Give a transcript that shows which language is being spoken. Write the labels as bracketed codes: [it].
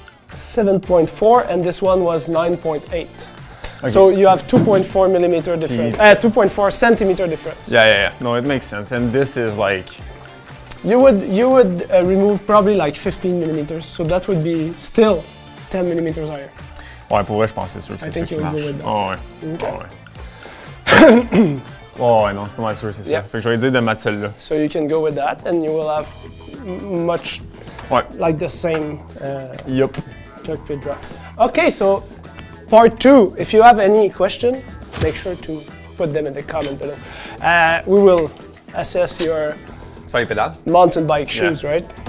[en] 7.4, and this one was 9.8. Okay. So you have 2.4 millimeter difference, 2.4 centimeter difference. Yeah. No, it makes sense. And this is like. You would remove probably like 15 millimeters, so that would be still 10 millimeters higher. [fr] Ouais, pour vrai, je pense que c'est sûr que c'est ça qui marche. Oh, ouais. Okay. Ouais. Oh, ouais, non, je suis pas mal sûr que c'est ça. Fait que je vais dire de mettre celle-là. [en] So you can go with that, and you will have much like the same cockpit drop. Okay, so part 2. If you have any question, make sure to put them in the comment below. We will assess your mountain bike shoes, right?